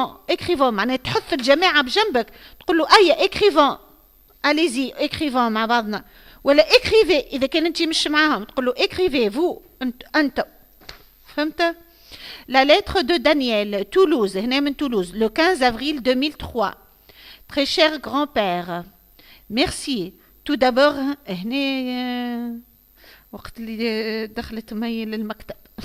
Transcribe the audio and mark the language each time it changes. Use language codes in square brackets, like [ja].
[ar] écrivant معناها تحث الجماعة بجنبك تقول له أي écrivant اليزي écrivant مع بعضنا ولا écrivez إذا كان أنت مش معاهم تقول له [fr] écrivez vous [ar] أنت فهمت [fr] La lettre de Daniel, [ar] Toulouse, هنا من Toulouse, [fr] le 15 avril 2003. Très cher grand-père, merci. Tout d'abord, [ar] هنا وقت اللي دخلت مي للمكتب.